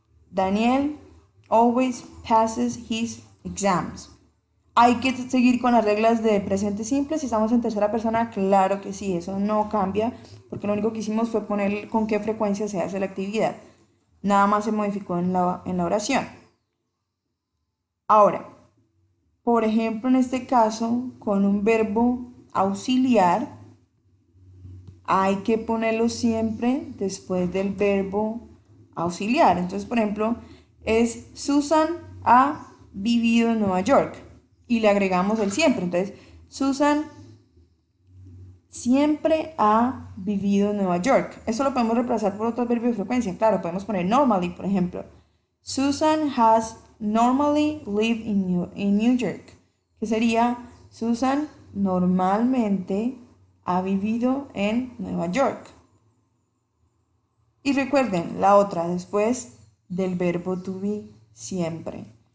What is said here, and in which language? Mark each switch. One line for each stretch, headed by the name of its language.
English: Daniel always passes his exams.
Spanish: Hay que seguir con las reglas de presente simple. Si estamos en tercera persona, claro que sí, eso no cambia, porque lo único que hicimos fue poner con qué frecuencia se hace la actividad. Nada más se modificó en la oración. Ahora, por ejemplo, en este caso, con un verbo auxiliar, hay que ponerlo siempre después del verbo auxiliar. Entonces, por ejemplo, es Susan ha vivido en Nueva York y le agregamos el siempre. Entonces, Susan siempre ha vivido en Nueva York. Eso lo podemos reemplazar por otro verbo de frecuencia. Claro, podemos poner normally, por ejemplo.
English: Susan has normally lived in New York.
Spanish: Que sería Susan normalmente ha vivido en Nueva York. Y recuerden, la otra después del verbo to be, siempre.